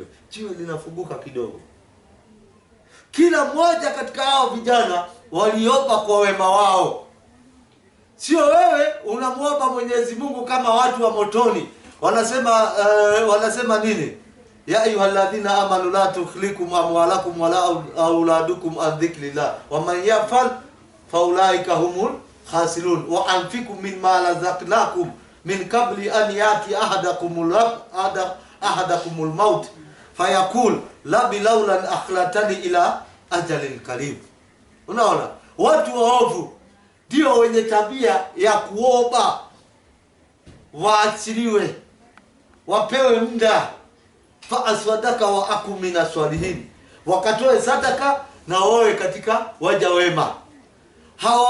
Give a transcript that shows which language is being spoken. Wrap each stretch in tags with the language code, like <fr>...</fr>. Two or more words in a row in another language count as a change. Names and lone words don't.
<sw>Jiwe linafunguka kidogo. Kila mmoja katika hao vijana waliomba kwa wema wao. Sio wewe unamuomba Mwenyezi Mungu kama watu wa motoni. Wanasema nini?</sw> <ar>يا أيها الذين آمنوا لا تلهكم أموالكم ولا أولادكم عن ذكر الله ومن يفعل فأولئك هم الخاسرون وأنفقوا مما رزقناكم من قبل أن يأتي أحدكم الموت فيقول رب لولا أخرتني إلى أجل قريب.</ar> <sw>Unaona, watu waovu ndio wenye tabia ya kuomba waachiliwe, wapewe muda,</sw> <ar>فأصدق وأكن من الصالحين,</ar> <sw>wakatoe sadaka na wawe katika waja wema.</sw>